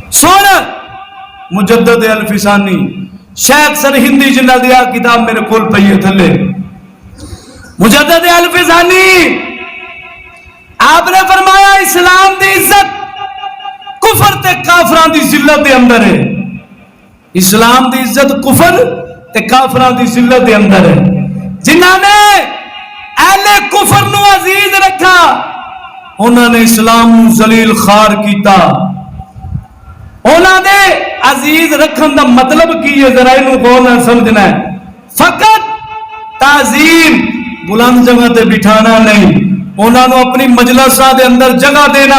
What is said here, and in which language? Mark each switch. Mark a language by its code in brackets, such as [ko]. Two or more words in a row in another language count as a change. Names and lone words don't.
[pa] سن مجدد الفسانی شیخ سرہندی جنہ دیا کتاب میرے کول پئی ہے تھلے مجدد الفسانی آپ نے فرمایا اسلام دی عزت کفر تے کافران دی ذلت دے اندر ہے. اسلام دی عزت کفر تے کافران دی ذلت دے اندر ہے. جنہاں نے اہل کفر نو عزیز رکھا انہوں نے اسلام نو ذلیل خار کیتا. انہوں نے عزیز رکھن دا مطلب کی ہے ذرا انہوں کو نہ سمجھنا ہے. فقط تعظیم بلند جگہ تے بٹھانا نہیں, انہوں نے اپنی مجلسہ دے اندر جگہ دینا.